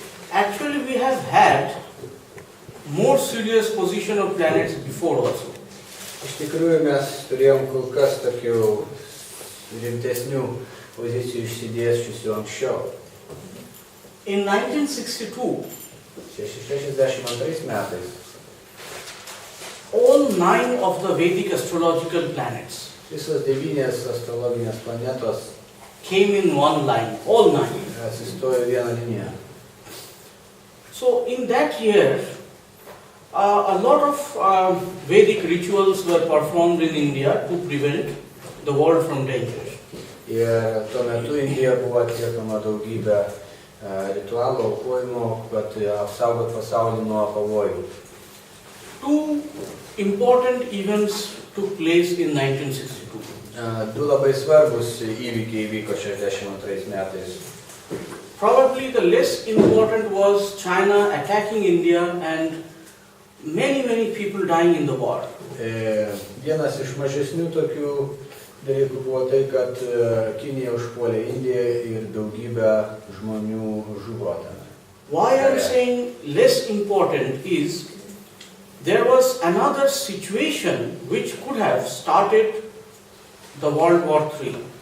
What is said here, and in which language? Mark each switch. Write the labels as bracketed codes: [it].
[en] Actually, we have had more serious position of planets before also. [lt] Iš tikrųjų mes turėjom kol kas tokių rimtesnių pozicijų išsidėsčiusių anksčiau. [en] In 1962, [lt] 62 metais [en] all 9 of the Vedic astrological planets [lt] visos 9 astrologinės planetos [en] came in one line, all 9. [lt] atsistojo vieną liniją. [en] So in that year, a lot of Vedic rituals were performed in India to prevent the world from danger. [lt] Ir tuo metu Indijoje buvo atliekama daugybė ritualų, aukojimo, kad apsaugot pasaulį nuo pavojų. [en] Two important events took place in 1962. [lt] Du labai svarbus įvykiai įvyko 62 metais. [en] Probably the less important was China attacking India and many people dying in the war. [lt] Vienas iš mažesnių tokių dalykų buvo tai, kad Kinija užpuolė Indiją ir daugybę žmonių žuvo ten. [en] Why I'm saying less important is there was another situation which could have started the World War III.